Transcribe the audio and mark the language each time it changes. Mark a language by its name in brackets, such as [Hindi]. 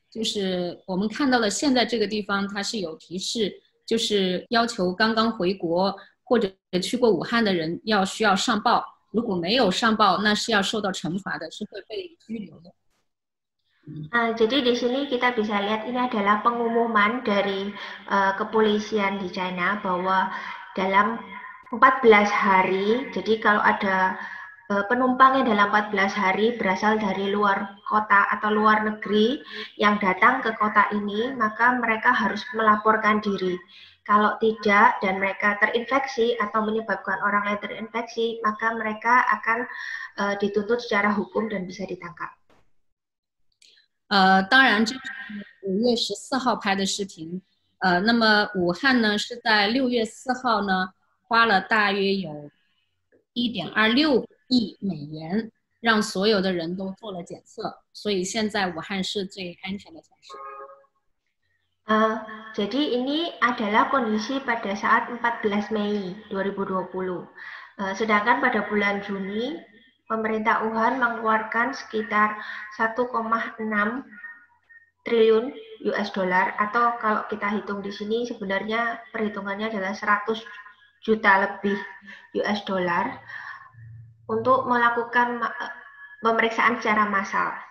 [Chinese] 就是我们看到的，现在这个地方它是有提示，就是要求刚刚回国或者去过武汉的人需要上报，如果没有上报，那是要受到惩罚的，是会被拘留的。 [Indonesian] Jadi di sini kita bisa lihat ini adalah pengumuman dari kepolisian di China bahwa dalam 14 hari, jadi kalau ada penumpang yang dalam 14 hari berasal dari luar kota atau luar negeri yang datang ke kota ini, maka mereka harus melaporkan diri. Kalau tidak dan mereka terinfeksi atau menyebabkan orang lain terinfeksi, maka mereka akan dituntut secara hukum dan bisa ditangkap. [Chinese] 当然，这是5月14号拍的视频，那么武汉呢是在6月4号呢花了大约有1.26亿美元，让所有的人都做了检测，所以现在武汉是最安全的城市。 [Indonesian] Jadi ini adalah kondisi pada saat 14 Mei 2020. Sedangkan pada bulan Juni, pemerintah Wuhan mengeluarkan sekitar 1,6 triliun US dollar, atau kalau kita hitung di sini sebenarnya perhitungannya adalah 100 juta lebih US dollar untuk melakukan pemeriksaan secara massal.